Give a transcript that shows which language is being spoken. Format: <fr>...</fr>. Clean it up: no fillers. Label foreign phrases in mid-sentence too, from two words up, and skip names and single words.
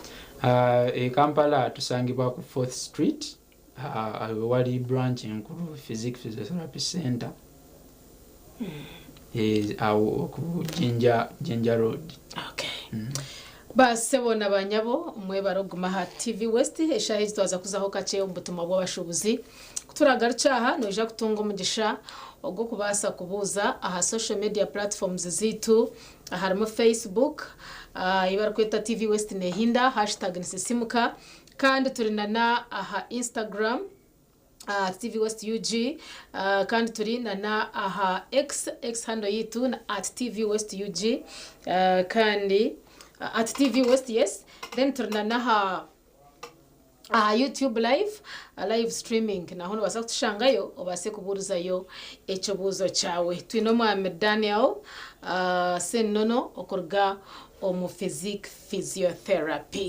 <lg>E Kampala tusangibwa ku 4th Street. Wali branch enkulu Physiotherapy Center. Awo ku Jinja Road.</lg> <nyn>Okay. Basebo nabanyabo mwebaro gumaha TV West eshahizi twaza kuzaho kache obutumwa bw'abashubuzi kuturagarucaha noja kutunga umugisha ogwo kubasa kubuza aha</nyn> <en>social media platforms</en> <nyn>zitu harimo Facebook ibara kweta TV West nehinda #nisisimuka kandi turinana aha Instagram TV West UG kandi turinana aha X handle yitu na @TV West UG kandi @TV West, yes. Then turinana ha YouTube</nyn> <en>live streaming</en> <nyn>na hono basa kutushangayo obase kuburuzayo ekibuzo cyawe. Twino Mohamed Daniel sennono okorga omu physiotherapy.</nyn>